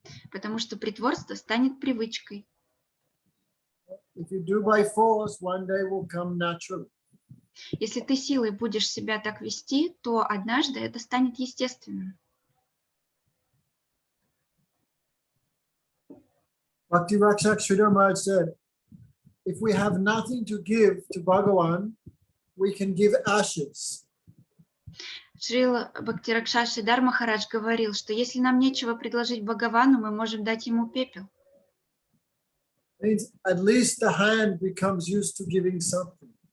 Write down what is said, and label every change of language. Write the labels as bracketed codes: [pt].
[ru] Потому что притворство станет привычкой. [en] If you do by force, one day will come naturally. [ru] Если ты силой будешь себя так вести, то однажды это станет естественным. [en] Bhakti-Rakshak Sri Maharaj said, if we have nothing to give to Bhagavan, we can give ashes. [ru] Шрила Бхактиракшаш Дар Махарадж говорил, что если нам нечего предложить Бхагавану, мы можем дать ему пепел. [en] Means at least the hand becomes used to giving something.